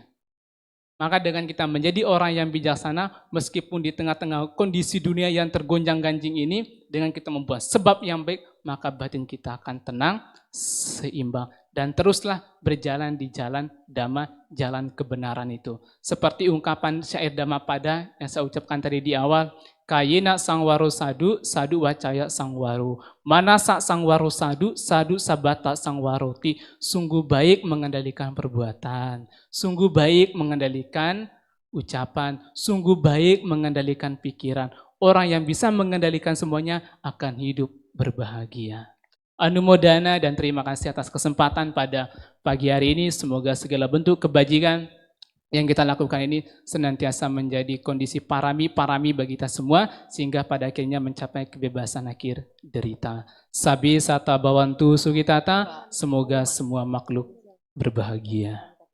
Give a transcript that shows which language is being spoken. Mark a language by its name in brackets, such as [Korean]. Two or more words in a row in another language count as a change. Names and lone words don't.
[Indonesian] Maka dengan kita menjadi orang yang bijaksana, meskipun di tengah-tengah kondisi dunia yang tergonjang-ganjing ini, dengan kita membuat sebab yang baik, maka batin kita akan tenang, seimbang. Dan teruslah berjalan di jalan dhamma, jalan kebenaran itu. Seperti ungkapan syair Dhammapada yang saya ucapkan tadi di awal, [Pali] Kayena sangwaru sadu, sadu wacaya sangwaru. Manasa sangwaru sadu, sadu sabata sangwaroti. [Indonesian] Sungguh baik mengendalikan perbuatan. Sungguh baik mengendalikan ucapan. Sungguh baik mengendalikan pikiran. Orang yang bisa mengendalikan semuanya akan hidup berbahagia. Anumodana dan terima kasih atas kesempatan pada pagi hari ini. Semoga segala bentuk kebajikan yang kita lakukan ini senantiasa menjadi kondisi parami bagi kita semua, sehingga pada akhirnya mencapai kebebasan akhir derita. [Pali] Sabi sata bawantu sugitata, [Indonesian] semoga semua makhluk berbahagia.